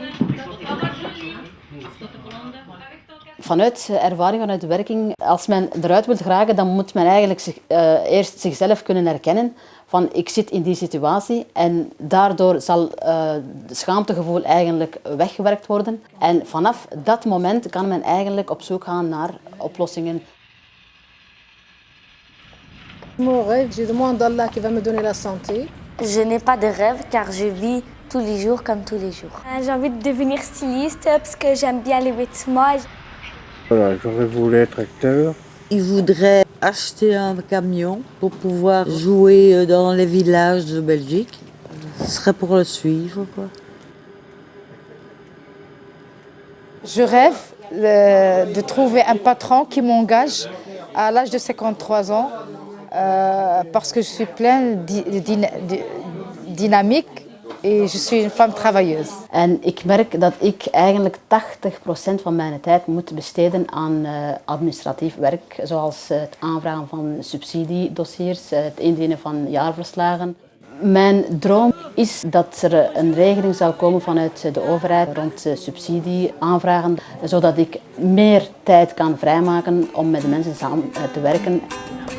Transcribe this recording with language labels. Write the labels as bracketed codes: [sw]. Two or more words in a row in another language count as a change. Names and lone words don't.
[nl] Vanuit ervaring, vanuit de werking, als men eruit wil geraken, dan moet men eigenlijk eerst zichzelf kunnen herkennen. Van ik zit in die situatie en daardoor zal het schaamtegevoel eigenlijk weggewerkt worden. En vanaf dat moment kan men eigenlijk op zoek gaan naar oplossingen. [fr] Mon rêve, je demande à Allah qui va me donner la santé. Je n'ai pas de rêve car je vis tous les jours comme tous les jours. J'ai envie de devenir styliste parce que j'aime bien les vêtements. Voilà, j'aurais voulu être acteur. Il voudrait acheter un camion pour pouvoir jouer dans les villages de Belgique. Ce serait pour le suivre, quoi. Je rêve de trouver un patron qui m'engage à l'âge de 53 ans parce que je suis pleine de dynamique et je suis une femme travailleuse. [nl] En ik merk dat ik eigenlijk 80% van mijn tijd moet besteden aan administratief werk, zoals het aanvragen van subsidiedossiers, het indienen van jaarverslagen. Mijn droom is dat er een regeling zou komen vanuit de overheid rond subsidieaanvragen, zodat ik meer tijd kan vrijmaken om met de mensen samen te werken.